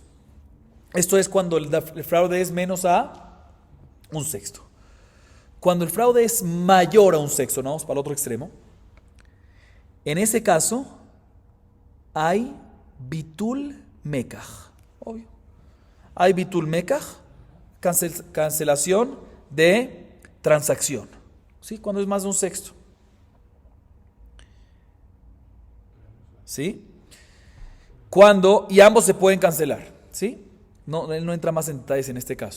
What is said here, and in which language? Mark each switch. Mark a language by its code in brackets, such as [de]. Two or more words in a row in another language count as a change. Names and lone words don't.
[es] Esto es cuando el fraude es menos a un sexto. Cuando el fraude es mayor a un sexto, ¿no? Vamos para el otro extremo. En ese caso, hay [he] ביטול מקח. [es] Obvio. Hay [he] ביטול מקח, [es] cancelación de transacción. ¿Sí? Cuando es más de un sexto. ¿Sí? Y ambos se pueden cancelar, ¿sí? No, él no entra más en detalles en este caso.